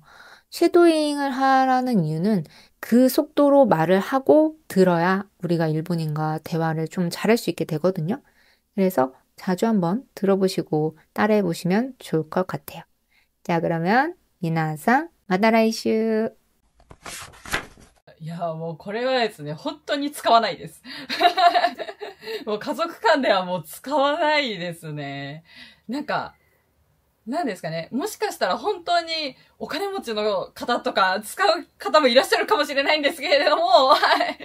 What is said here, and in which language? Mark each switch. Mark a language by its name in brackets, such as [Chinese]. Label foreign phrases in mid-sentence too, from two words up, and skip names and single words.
[Korean] 쉐도잉을 하라는 이유는 그 속도로 말을 하고 들어야 우리가 일본인과 대화를 좀 잘할 수 있게 되거든요. 그래서 자주 한번 들어보시고 따라해보시면 좋을 것 같아요. 자, 그러면 [Japanese] みなさん、また来週. いや、もうこれはですね、本当に使わないです。もう家族間ではもう使わないですね。なんか、 なんですかね。もしかしたら本当にお金持ちの方とか使う方もいらっしゃるかもしれないんですけれども、はい。